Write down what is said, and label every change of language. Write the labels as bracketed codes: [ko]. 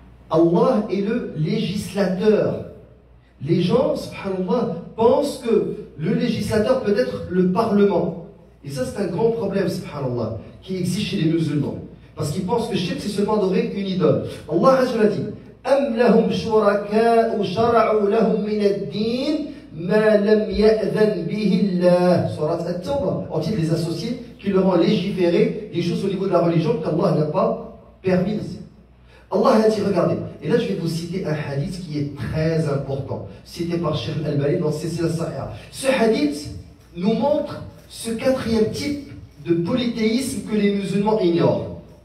[fr] Allah est le législateur. Les gens, subhanallah, pensent que le législateur peut être le Parlement. Et ça, c'est un grand problème, subhanallah, qui existe chez les musulmans. Parce qu'ils pensent que shirk, c'est seulement adorer une idole. [ar] Allah Azza wa Jalla dit, أَمْ لَهُمْ شُرَكَاءُ شَرَعُوا لَهُم مِّنَ الدِّينِ مَا لَمْ يَأْذَنْ بِهِ اللَّهُ. [fr] Surat At-Tawbah. Ont-ils des associés qui leur ont légiféré des choses au niveau de la religion qu'Allah n'a pas permises? Allah a dit, regardez, et là je vais vous citer un hadith qui est très important, cité par Cheikh Al-Albani dans Silsila Sahiha. Ce hadith nous montre ce 4e type de polythéisme que les musulmans ignorent.